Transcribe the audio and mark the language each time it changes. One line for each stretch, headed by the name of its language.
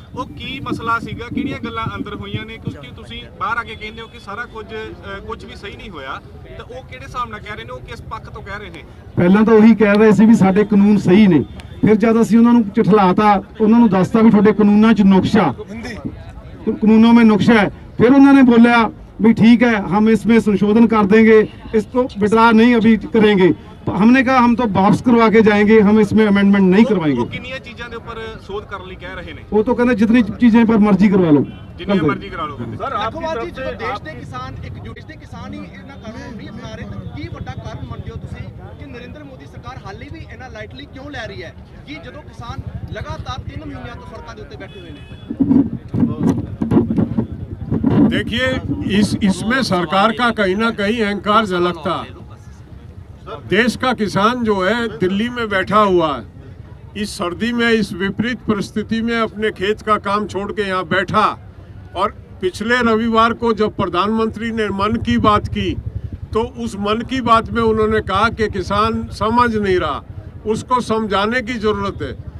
Punjabi: ਉਹ ਕੀ ਮਸਲਾ ਸੀਗਾ, ਕਿਹੜੀਆਂ ਗੱਲਾਂ ਅੰਦਰ ਹੋਈਆਂ ਨੇ? ਕਿਉਂਕਿ ਤੁਸੀਂ ਬਾਹਰ ਆ ਕੇ ਕਹਿੰਦੇ ਹੋ ਕਿ ਸਾਰਾ ਕੁਝ ਵੀ ਸਹੀ ਨਹੀਂ ਹੋਇਆ, ਤਾਂ ਉਹ ਕਿਹੜੇ ਹਿਸਾਬ ਨਾਲ ਕਹਿ ਰਹੇ ਨੇ, ਉਹ ਕਿਸ ਪੱਖ ਤੋਂ ਕਹਿ ਰਹੇ ਨੇ? ਪਹਿਲਾਂ ਤਾਂ ਉਹੀ ਕਹਿ ਰਹੇ ਸੀ ਵੀ ਸਾਡੇ ਕਾਨੂੰਨ ਸਹੀ ਨੇ, ਫਿਰ ਜਦ ਅਸੀਂ ਉਹਨਾਂ ਨੂੰ ਝਠਲਾਤਾ, ਉਹਨਾਂ ਨੂੰ ਦੱਸਤਾ ਵੀ ਤੁਹਾਡੇ ਕਾਨੂੰਨਾਂ 'ਚ ਨੁਕਸ਼ਾ,
Hindi: कानूनों में नुक्शा है, फिर उन्होंने बोला भी ठीक है हम इसमें संशोधन कर देंगे, इसको विड्रा नहीं अभी करेंगे। तो हमने कहा हम तो वापस करवा के जाएंगे, हम इसमें अमेंडमेंट नहीं करवाएंगे।
Punjabi: ਕਿੰਨੀਆਂ ਚੀਜ਼ਾਂ ਦੇ ਉੱਪਰ ਸੋਧ ਕਰਨ ਲਈ ਕਹਿ ਰਹੇ ਨੇ?
Hindi: वो तो कहते जितनी चीजें पर मर्जी करवा लो,
Punjabi: ਜਿੰਨੀਆਂ ਮਰਜ਼ੀ ਕਰਾ ਲਓ। ਸਰ ਦੇਖੋ ਜੀ, ਜਦੋਂ ਦੇਸ਼ ਦੇ ਕਿਸਾਨ ਦੇਸ਼ ਦੇ ਕਿਸਾਨ ਹੀ ਇਹਨਾਂ ਕਾਨੂੰਨ ਨਹੀਂ ਅਪਣਾ ਰਹੇ, ਤਾਂ ਕੀ ਵੱਡਾ ਕਾਰਨ ਮੰਨਦੇ ਹੋ ਤੁਸੀਂ ਕਿ ਨਰਿੰਦਰ ਮੋਦੀ ਸਰਕਾਰ ਹਾਲੇ ਵੀ ਇਹਨਾਂ ਲਾਈਟਲੀ ਕਿਉਂ ਲੈ ਰਹੀ ਹੈ ਕਿ ਜਦੋਂ ਕਿਸਾਨ ਲਗਾਤਾਰ 3 ਮਹੀਨਿਆਂ ਤੋਂ ਸੜਕਾਂ ਦੇ ਉੱਤੇ ਬੈਠੇ ਹੋਏ ਨੇ?
Hindi: देखिए, इसमें सरकार का कहीं ना कहीं अहंकार झलकता। देश का किसान जो है दिल्ली में बैठा हुआ है, इस सर्दी में, इस विपरीत परिस्थिति में अपने खेत का काम छोड़ के यहाँ बैठा, और पिछले रविवार को जब प्रधानमंत्री ने मन की बात की तो उस मन की बात में उन्होंने कहा कि किसान समझ नहीं रहा, उसको समझाने की जरूरत है।